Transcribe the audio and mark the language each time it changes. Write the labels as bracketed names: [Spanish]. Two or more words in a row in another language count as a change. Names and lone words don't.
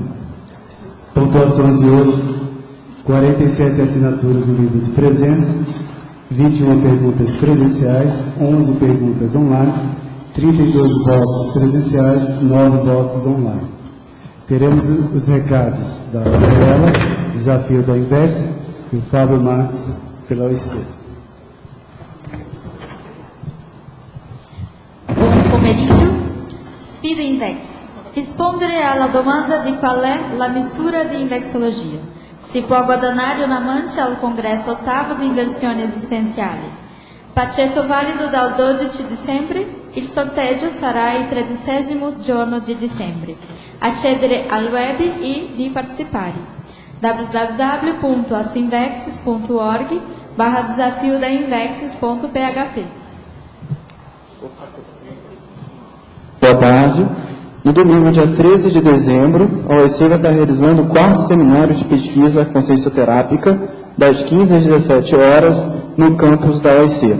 [Portuguese] Pontuações de hoje: 47 assinaturas no livro de presença, 21 perguntas presenciais, 11 perguntas online, 32 votos presenciais, 9 votos online. Teremos os recados da Gabriela, Desafio da Invex, e o Fábio Marques, pela OIC. [Italian] Buon pomeriggio. Sfida Invex. Rispondere alla domanda di qual è la misura di Invexologia. Si può guadagnare un amante al congresso ottavo di inversioni esistenziali. Pacchetto valido dal 12 dicembre. Il sorteggio sarà il 13° giorno di dicembre. Accedere al web e di partecipare. www.asinvexes.org/desafio-da-invexes.php. [Portuguese] Boa tarde. No domingo, dia 13 de dezembro, a OIC vai estar realizando o 4º seminário de pesquisa consciencioterápica, das 15 às 17 horas, no campus da OIC.